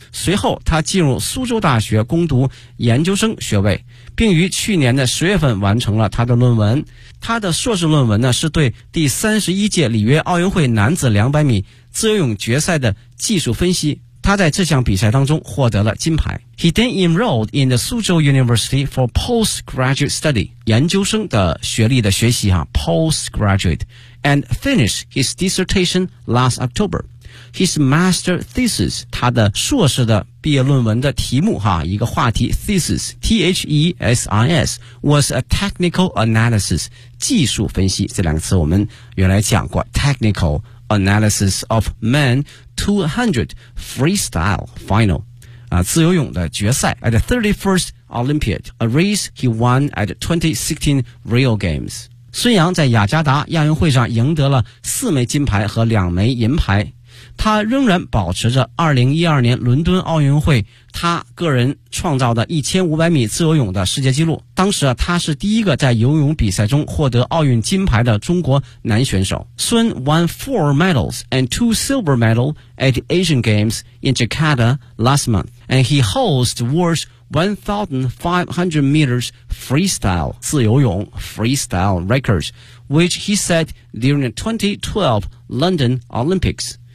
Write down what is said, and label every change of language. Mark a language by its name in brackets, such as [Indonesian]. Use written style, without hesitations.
[Chinese] 随后他进入苏州大学攻读研究生学位，并于去年的10月份完成了他的论文。他的硕士论文呢，是对第31届里约奥运会男子200米自由泳决赛的技术分析。他在这项比赛当中获得了金牌。 [English] He then enrolled in the 苏州 University for postgraduate study， [Chinese] 研究生的学历的学习啊 [English] postgraduate， and finished his dissertation last October。 His master thesis， [Chinese] 他的硕士的毕业论文的题目哈，一个话题 [English] thesis T-H-E-S-I-S was a technical analysis， [Chinese] 技术分析，这两个词我们原来讲过 [English] technicalanalysis of men 200 freestyle final [Chinese] 自由泳的决赛 [English] at the 31st Olympiad， a race he won at the 2016 Rio Games。 [Chinese] 孙杨在雅加达亚运会上赢得了四枚金牌和两枚银牌，他仍然保持着2012年伦敦奥运会他个人创造的1500米自由泳的世界纪录。当时啊，他是第一个在游泳比赛中获得奥运金牌的中国男选手。 [English] 孙 won 4 medals and 2 silver medals at Asian Games in Jakarta last month, and he holds the world's 1500 meters freestyle 自由泳 freestyle records, which he set during the 2012 London Olympics.